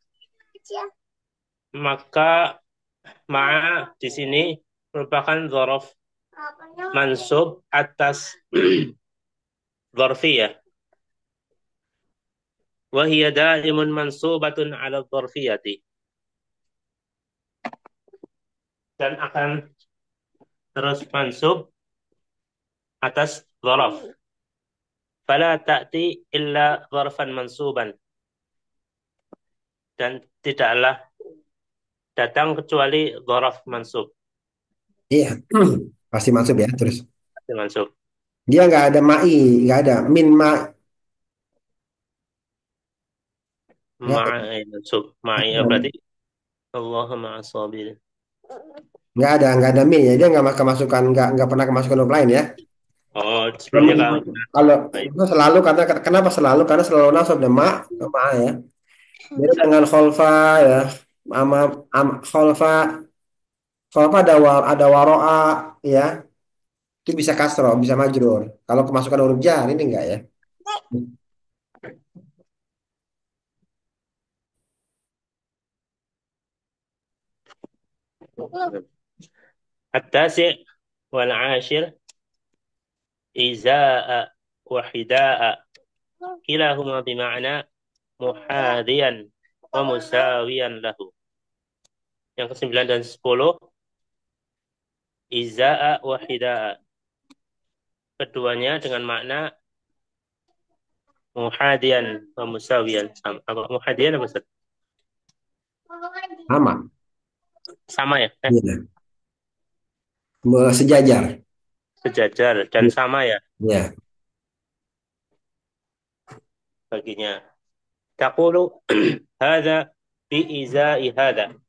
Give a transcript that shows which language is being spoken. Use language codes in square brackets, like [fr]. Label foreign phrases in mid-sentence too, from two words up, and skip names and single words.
[id] Maka ma'a di sini merupakan dzaraf mansub atas dzarfiyah. [ar] وهي دائما منصوبة على الظرفية. [id] Dan akan terus mansub atas dzaraf. [ar] فلا تأتي إلا ظرفا منصوبا. [id] Dan tidaklah datang kecuali dzaraf mansub. Iya, pasti masuk ya. Terus Mansub. dia nggak ada mai, nggak ada min ma, [ar] مع منصوب. [id] Ma'i berarti [ar] اللهم الصابرين. [id] nggak ada min ya. Dia nggak kemasukan, nggak pernah kemasukan huruf lain ya. Oh, sebelumnya kalau Kalau baik. itu selalu, karena kenapa selalu? Karena selalu nasab dan ma ya. Beda dengan kholfa ya. Kholfa, ada waro'a ya. Itu bisa kasro, bisa majrur. Kalau kemasukan huruf jar ini enggak ya. [ar] التاسع والعاشر إزاء وحداء كلاهما بمعنى محاذيا ومساويا له. [id] Yang kesembilan dan 10 [ar] إزاء وحذاء. [id] Keduanya dengan makna [ar] محاذيا ومساويا. [id] Sama. Apa muhadian apa Ustaz? Sama. Sama ya? Iya. Sejajar. Sejajar dan Iya. sama ya Iya. baginya. [ar] تقول هذا بإزاء هذا.